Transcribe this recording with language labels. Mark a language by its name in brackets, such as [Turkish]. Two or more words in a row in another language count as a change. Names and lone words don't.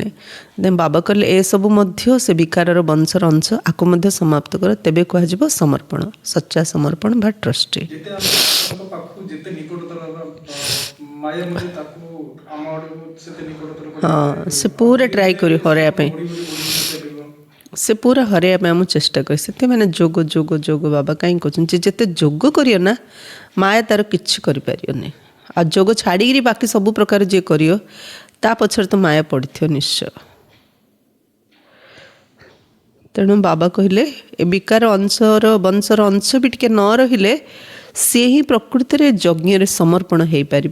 [Odia] ବାବା କହିଲେ ଏସବୁ ମଧ୍ୟ ସେ ବିକାରର ବଂଶର ଅଂଶ, ଆକୁ ମଧ୍ୟ ସମାପ୍ତ କର, ତେବେ କୁହାଯିବ ସମର୍ପଣ, ସଚ୍ଚା ସମର୍ପଣ ବା ଟ୍ରଷ୍ଟି। ହଁ, ସେ ପୁରା ଟ୍ରାଏ କରିବ ହରାଇବା ପାଇଁ। ସେ ପୁରା ହରୈୟା ପାଇଁ ମୁଁ ଚେଷ୍ଟା କରେ ସେଥିପାଇଁ ଯୋଗ ଯୋଗ ଯୋଗ ବାବା କାହିଁ କହୁଛନ୍ତି ଯେ ଯେତେ ଯୋଗ କରିବ ନା ମାୟା ତାର କିଛି କରିପାରିବନି ଆଉ ଯୋଗ ଛାଡ଼ିକିରି ବାକି ସବୁ ପ୍ରକାର ଯିଏ କରିବ ତା ପଛରେ ତ ମାୟା ପଡ଼ିଥିବ ନିଶ୍ଚୟ। ତେଣୁ ବାବା କହିଲେ ଏ ବିକାର ବଂଶର ଅଂଶ ବି ଟିକେ ନ ରହିଲେ ସିଏ ହିଁ ପ୍ରକୃତିରେ ଯଜ୍ଞରେ ସମର୍ପଣ ହେଇପାରିବ।